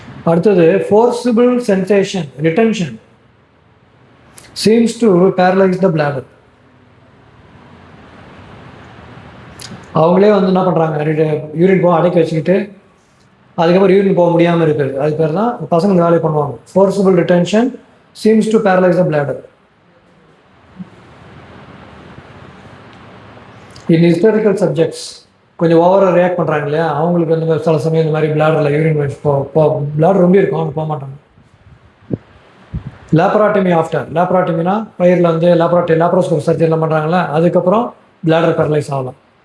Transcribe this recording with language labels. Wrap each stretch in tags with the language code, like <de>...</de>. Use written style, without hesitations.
<en>அடுத்தது forcible sensation retention seems to paralyse the bladder.</en> <ta>அவங்களே வந்து என்ன பண்ணுறாங்க, யூரின் போக அடக்கி வச்சுக்கிட்டு அதுக்கப்புறம் யூரின் போக முடியாமல் இருக்குது. அது பேர் தான் பசங்க இந்த வேலையை பண்ணுவாங்க.</ta> <en>Forcible retention seems to paralyze the bladder. In hysterical subjects,</en> <ta>கொஞ்சம் ஓவராக ரியாக்ட் பண்ணுறாங்க இல்லையா, அவங்களுக்கு வந்து சில சமயம் இந்த மாதிரி பிளாடரில் யூரின் பிளாடர் ரொம்ப இருக்கும், அவங்க போக மாட்டாங்க. லேப்ராட்டமி ஆஃப்டர், லேப்ராட்டமினா பயிரில் வந்து லேப்ரோஸ்கோப் சர்ஜரிலாம் பண்ணுறாங்களே, அதுக்கப்புறம் பிளாடர் பேரலைஸ் ஆகலாம்.</ta>